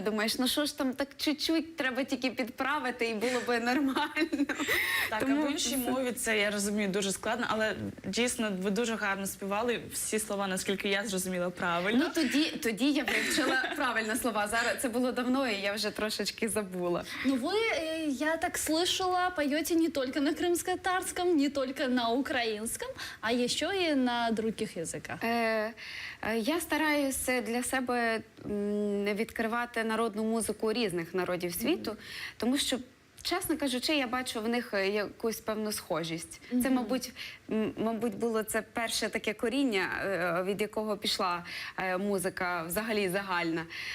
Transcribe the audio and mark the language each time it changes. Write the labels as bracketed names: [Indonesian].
[Ukrainian] Думаєш, ну що ж там так чуть-чуть треба тільки підправити і було би нормально. Так, а в іншій мові це, я розумію, дуже складно, але дійсно ви дуже гарно співали всі слова, наскільки я зрозуміла правильно. Ну, тоді я вивчила правильно слова. Зараз це було давно, і я вже трошечки забула. [Russian] Но вы, я так слышала, поете не только на крымско-татарском, не только на украинском, а еще и на других языках. [Ukrainian] Я стараюся для себе відкривати народну музику різних народів світу, тому що, чесно кажучи, я бачу в них якусь певну схожість. Це, мабуть, було це перше таке коріння, від якого пішла музика взагалі загальна.